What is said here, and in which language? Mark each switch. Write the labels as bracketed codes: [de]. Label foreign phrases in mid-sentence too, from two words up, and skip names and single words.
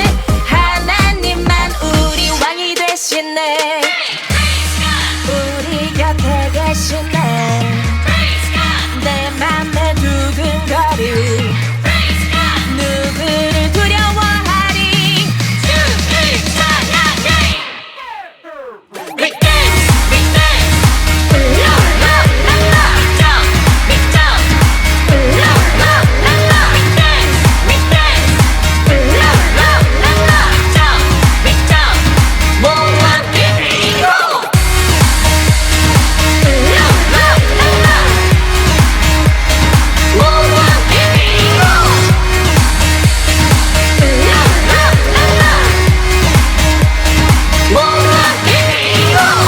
[ko] 하나님만 우리 왕이 되시네. 우리 곁에 계시네. 내 맘에 두근거리. 누구를 두려워하리. 주를 찬양해. [en] We dance, we dance. La la la la. Jump, we jump. La la la la. We dance, we dance. La la la la. Jump, we jump. [ko] 몸과 힘으로. La la la la. 몸과 힘으로. La la la la. 몸과 힘으로.